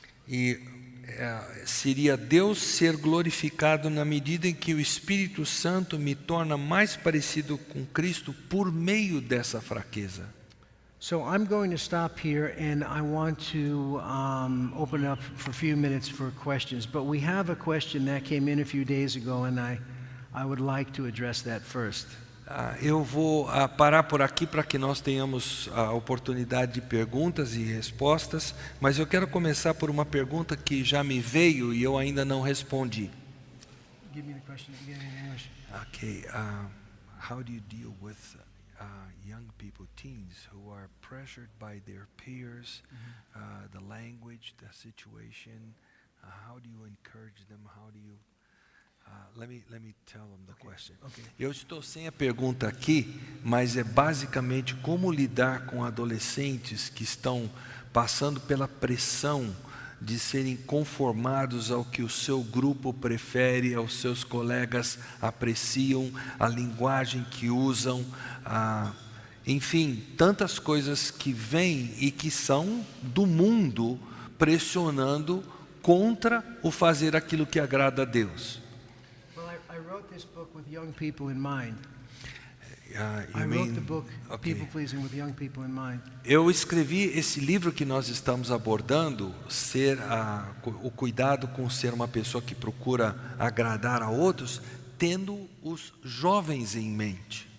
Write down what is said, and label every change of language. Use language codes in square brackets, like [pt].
[pt] E seria Deus ser glorificado na medida em que o Espírito Santo me torna mais parecido com Cristo por meio dessa fraqueza. [en] So I'm going to stop here, and I want to open up for a few minutes for questions. But we have a question that came in a few days ago, and I would like to address that first. [pt] Eu vou parar por aqui para que nós tenhamos a oportunidade de perguntas e respostas, mas eu quero começar por uma pergunta que já me veio e eu ainda não respondi. [en] Give me the question again in English. Okay, how do you deal with young people, teens, who are pressured by their peers, the language, the situation? How do you encourage them? How do you let me tell them the question. Okay. [pt] Eu estou sem a pergunta aqui, mas é basicamente como lidar com adolescentes que estão passando pela pressão de serem conformados ao que o seu grupo prefere, aos seus colegas apreciam, a linguagem que usam, enfim, tantas coisas que vêm e que são do mundo pressionando contra o fazer aquilo que agrada a Deus. [en] I wrote this book with young people in mind. You I mean, wrote the book okay. People Pleasing with young people in mind. [pt] Eu escrevi esse livro que nós estamos abordando, o cuidado com ser uma pessoa que procura agradar a outros, tendo os jovens em mente.